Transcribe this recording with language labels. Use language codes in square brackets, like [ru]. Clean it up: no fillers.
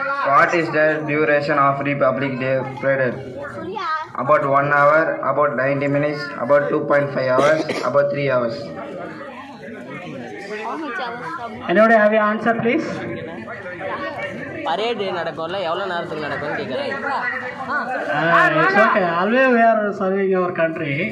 [en] What is the duration of Republic Day parade? About 1 hour, about 90 minutes, about 2.5 hours, about 3 hours. Anyone have an answer, please? [ta] Parade நடக்கும்ல எவ்வளவு நேரத்துக்கு நடக்கும்னு கேக்குறேன். [en] It's okay. Always we are serving our country.